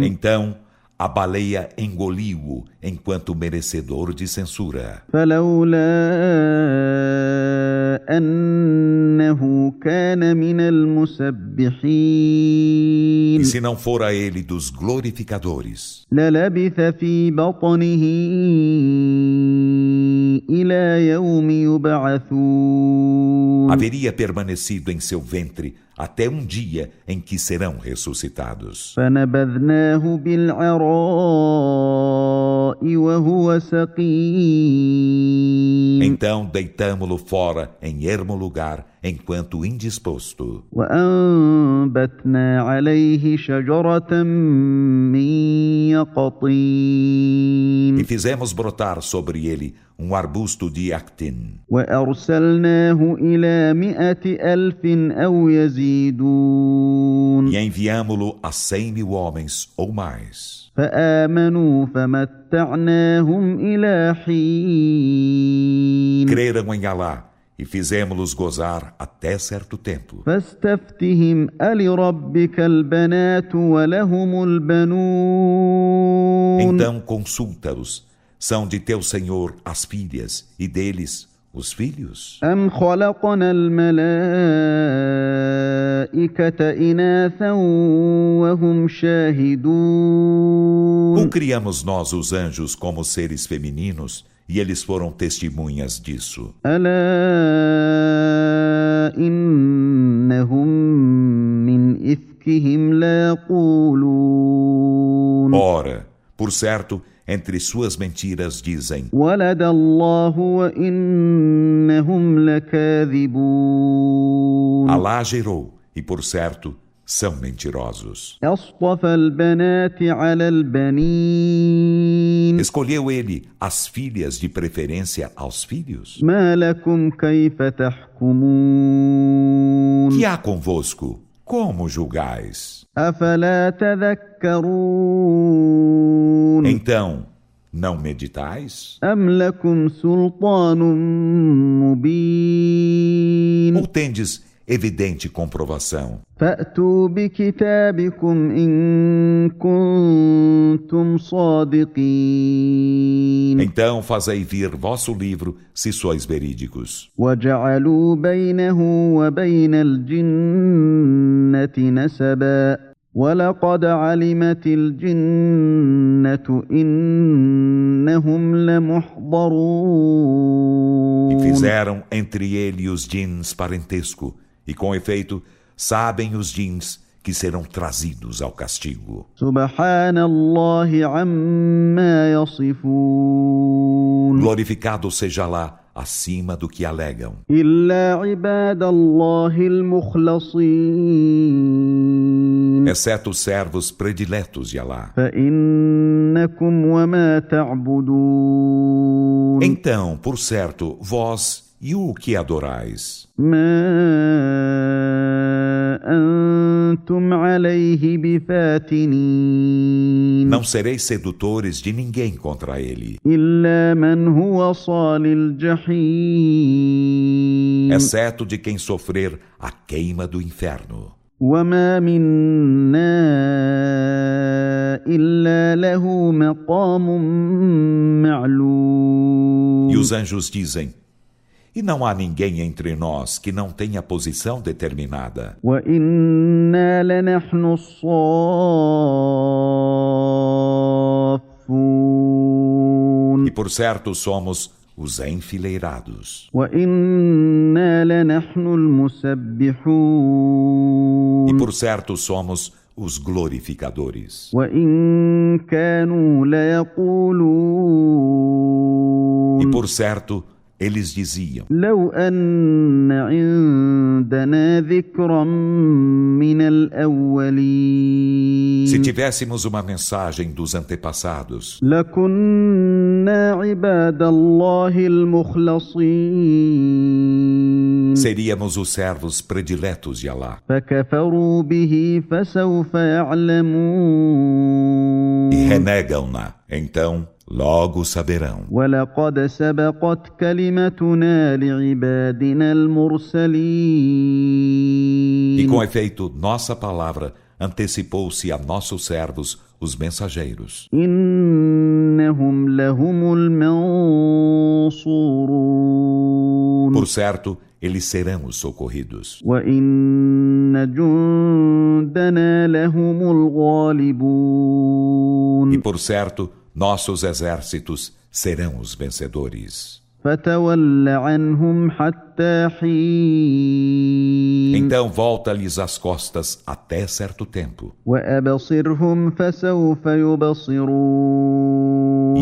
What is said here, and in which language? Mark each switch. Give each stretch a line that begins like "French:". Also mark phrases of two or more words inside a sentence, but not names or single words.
Portuguese: Então a baleia engoliu-o enquanto merecedor de censura.
Arabic: فلولا أنه كان من المسبحين
Portuguese: E se não fora ele dos glorificadores,
Arabic: للبث في بطنه إلى يوم يبعثون
Portuguese: haveria permanecido em seu ventre até um dia em que serão ressuscitados.
Arabic: فنبذناه بالعراء وهو سقيم
Portuguese: Então deitamo-lo fora em ermo lugar, enquanto indisposto.
Arabic: وأنبتنا عليه شجرة من يقطين
Portuguese: E fizemos brotar sobre ele um arbusto de actin.
Arabic: وأرسلناه إلى 100,000 أو يزيدون
Portuguese: E enviamo-lo a 100.000 homens ou mais.
Arabic: فآمنوا فمتعناهم إلى حين
Portuguese: Creram em Alá e fizemos-los gozar até certo tempo.
Arabic: فاستفتهم ألربك البنات ولهم البنون
Portuguese: Então consulta-os. São de teu Senhor as filhas e deles os filhos?
Arabic: أم خلقنا الملائكة إناثا وهم شاهدون
Portuguese: Ou criamos nós os anjos como seres femininos e eles foram testemunhas disso?
Arabic: ألا إنهم من إفكهم ليقولون
Portuguese: Ora, por certo, entre suas mentiras dizem:
Arabic: ولد الله وإنهم لكاذبون
Portuguese: Alá gerou, e por certo, são mentirosos.
Arabic: أصطفى البنات على البنين
Portuguese: Escolheu ele as filhas de preferência aos filhos?
Arabic: ما لكم كيف تحكمون
Portuguese: Que há convosco? Como julgais?
Arabic: أفلا تذكرون
Portuguese: Então, não meditais?
Arabic: أم لكم سلطان مبين
Portuguese: Ou tendes evidente comprovação?
Arabic: فأتوا بكتابكم إن كنتم صادقين
Portuguese: Então fazei vir vosso livro, se sois verídicos.
Arabic: وجعلوا بينه وبين الجنة نسبا ولقد علمت الجنة إنهم لمحضرون
Portuguese: E fizeram entre ele e os jins parentesco, e com efeito, sabem os jins que serão trazidos ao castigo.
Arabic: سبحان الله عما يصفون
Portuguese: Glorificado seja lá, acima do que alegam.
Arabic: إلا عباد الله المخلصين
Portuguese: Exceto os servos prediletos de Alá.
Arabic: فإنكم وما تعبدون
Portuguese: Então, por certo, vós e o que adorais?
Arabic: ما أنتم عليه بفاتنين
Portuguese: Não sereis sedutores de ninguém contra ele,
Arabic: إلا من هو صال الجحيم
Portuguese: exceto de quem sofrer a queima do inferno.
Arabic: وما منا إلا له مقام معلوم
Portuguese: E os anjos dizem: E não há ninguém entre nós que não tenha posição determinada.
Arabic: وإنا لنحن الصافون
Portuguese: E por certo somos os enfileirados.
Arabic: وإنا لنحن المسبحون
Portuguese: E por certo somos os glorificadores.
Arabic: وإن كانوا ليقولون
Portuguese: E por certo Eles diziam:
Arabic: لو أن عندنا ذكرا من الأولين
Portuguese: se tivéssemos uma mensagem dos antepassados,
Arabic: لكنا عباد الله المخلصين
Portuguese: seríamos os servos prediletos de Alá.
Arabic: فكفروا به فسوف يعلمون
Portuguese: E renegam-na, então logo saberão.
Arabic: ولقد سبقت كلمتنا لعبادنا المرسلين
Portuguese: E com efeito, nossa palavra antecipou-se a nossos servos, os mensageiros.
Arabic: إنهم لهم المنصورون
Portuguese: Por certo, eles serão os socorridos.
Arabic: وإن جندنا لهم الغالبون
Portuguese: E por certo, nossos exércitos serão os vencedores.
Arabic: فتول عنهم حتى حين
Portuguese: Então volta-lhes as costas até certo tempo.
Arabic: وأبصرهم فسوف يبصرون